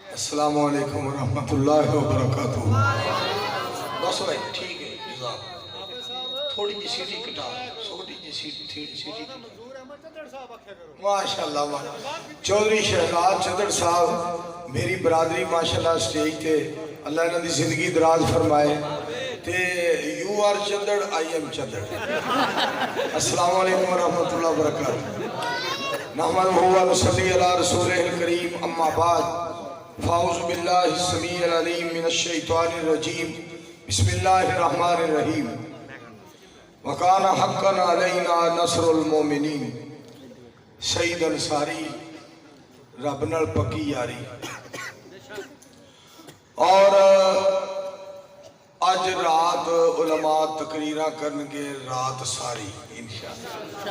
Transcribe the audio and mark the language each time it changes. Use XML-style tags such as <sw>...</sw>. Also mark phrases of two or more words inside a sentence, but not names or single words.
<ar>السلام علیکم ورحمۃ اللہ وبرکاتہ۔</ar> <pa>بس بھائی ٹھیک ہے، تھوڑی جی سیٹی کٹا، چھوٹی جی سیٹی کٹا۔ ماشاءاللہ چودھری شہزاد چدر صاحب میری برادری ماشاءاللہ سٹیج تے اللہ انہاں دی زندگی دراز فرمائے تے</pa> <en>you are Chadar I am Chadar.</en> <ar>السلام علیکم ورحمۃ اللہ وبرکاتہ۔ نحمدہ و نصلی علی رسولہ الکریم، اما بعد فاعوذ باللہ السمیع العلیم من الشیطان الرجیم، بسم اللہ الرحمن الرحیم۔ وکان حقا علینا نصر المومنین۔</ar> <pa>سعید انصاری رب نال پکی یاری۔ اور اج رات علماء تقریرہ کرنگے رات ساری انشاءاللہ۔</pa>